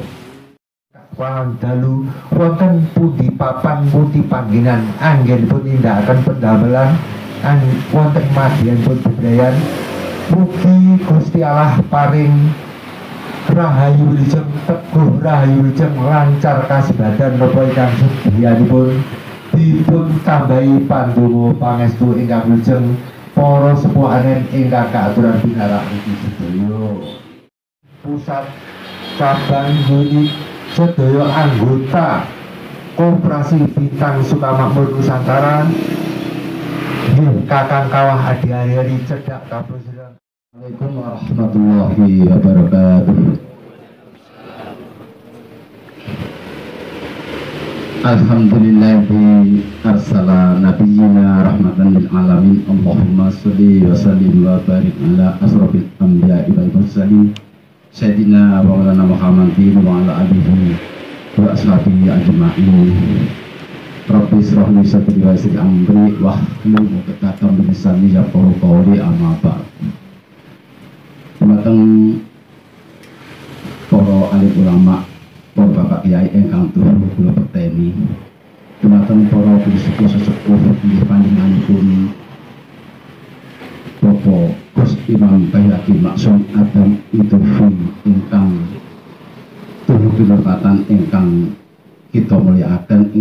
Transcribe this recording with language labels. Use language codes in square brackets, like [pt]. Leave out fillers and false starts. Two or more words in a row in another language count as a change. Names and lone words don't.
[jv] Dalu wonten pundi papan pundi panggenan anggenipun nindakaken pendamelan wonten madyanipun bebrayan mugi Gusti Allah paring rahayu wilujeng teguh rahayu wilujeng lancar kasebadan napa ingkang sedhiyanipun dipun tambahi pandonga pangestu ingkang wilujeng para sepuhanen ingkang kaaturan pinarak iki sedaya. Pusat cabang unit sedaya anggota Koperasi Bintang Sukamakmur Nusantara nggih kakang kawah adi-ari cedhak kapusiran. [ar] السلام عليكم ورحمة الله وبركاته. الحمد لله أرسل نبينا رحمة للعالمين. اللهم صل وسلم وبارك على أشرف الأنبياء والمرسلين سيدنا ومولانا محمد وعلى آله وأصحابه أجمعين. رب اشرح لي صدري ويسر أمري واحلل عقدة من لساني يفقهوا قولي أما بعد. [jv] Dumateng para alim ulama, para bapak kiai ingkang tuhu kula peteni dumateng para sesepuh inggih panjenenganipun Bapak Gus Imam Baihaqi Maksum Adam Idofi ingkang tuhu pinurmatan ingkang kita mulyakaken